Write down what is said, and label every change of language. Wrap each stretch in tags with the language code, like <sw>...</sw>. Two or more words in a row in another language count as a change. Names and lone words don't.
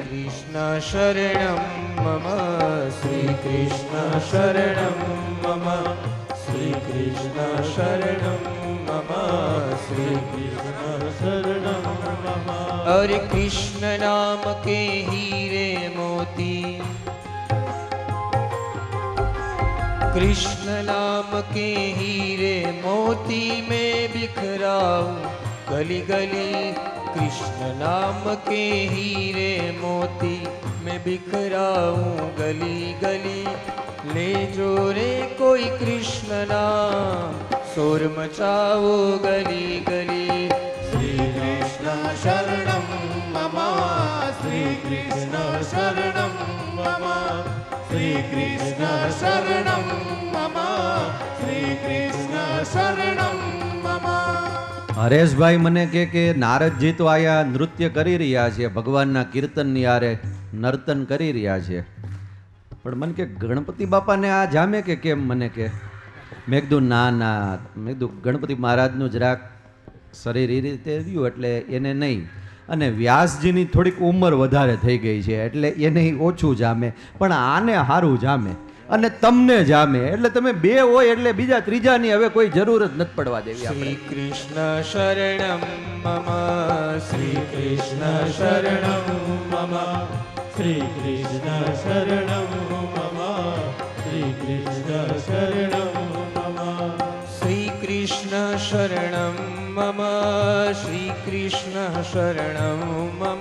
<sa>कृष्ण शरणम मम श्री कृष्ण शरणम मम श्री कृष्ण शरणम मम श्री कृष्ण शरणम मम</sa> <hi>अरे कृष्ण नाम के हीरे मोती कृष्ण नाम के हीरे मोती में बिखराऊं गली गली कृष्ण नाम के हीरे मोती में बिखराऊं गली गली ले जो रे कोई कृष्ण नाम शोर मचाओ गली गली</hi> <sa>श्री कृष्ण शरणम मम श्री कृष्ण शरणम मम श्री कृष्ण शरणम मम श्री कृष्ण शरणम मम</sa> <gu>હરેશભાઈ મને કે નારદજી તો આયા નૃત્ય કરી રહ્યા છે, ભગવાનના કીર્તનની આરે નર્તન કરી રહ્યા છે, પણ મને કે ગણપતિ બાપાને આ જામે કે કેમ? મને કે મેં કીધું ના ના, મેં કીધું ગણપતિ મહારાજનું જરાક શરીર એ રીતે રહ્યું એટલે એને નહીં, અને વ્યાસજીની થોડીક ઉંમર વધારે થઈ ગઈ છે એટલે એને ઓછું જામે, પણ આને સારું જામે અને તમને જામે, એટલે તમે બે હોય એટલે બીજા ત્રીજાની હવે કોઈ જરૂર જ નથી પડવા દેવી આપણે.</gu> <sa>श्री कृष्ण शरणं मम श्री कृष्ण शरणं मम श्री कृष्ण शरणम मम श्री कृष्ण शरणम मम श्री कृष्ण शरणं मम श्री कृष्ण शरणं मम</sa>